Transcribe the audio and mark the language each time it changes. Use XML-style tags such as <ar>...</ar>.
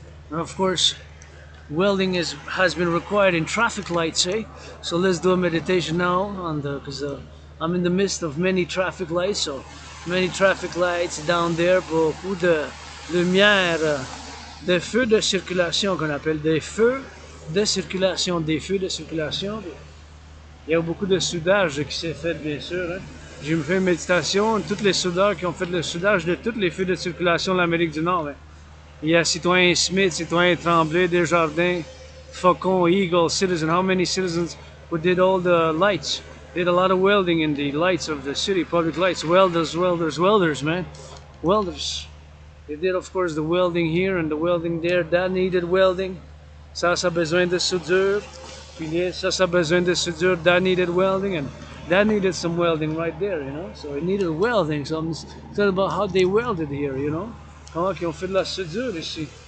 <en>Of course, welding has been required in traffic lights, eh? So let's do a meditation now on because I'm in the midst of many traffic lights. So many traffic lights down there,</en> <fr>beaucoup de lumière, des feux de circulation qu'on appelle des feux de circulation, des feux de circulation. Il y a beaucoup de soudage qui s'est fait, bien sûr. Hein? J'ai fait une méditation, tous les soudeurs qui ont fait le soudage de tous les feux de circulation de l'Amérique du Nord. Hein? Il y a Citoyen Smith, Citoyen Tremblay, Desjardins, Faucon, Eagle, Citizen.</fr> <en>How many citizens who did all the lights? Did a lot of welding in the lights of the city, public lights. Welders, man. Welders. They did, of course, the welding here and the welding there. That needed welding.</en> <fr>Ça a besoin de soudure. Puis ça a besoin de soudure.</fr> <en>That needed welding. And that needed some welding right there, you know. So it needed welding. So I'm talking about how they welded here, you know.</en> <fr>Comment ils ont fait de la soudure ici?</fr>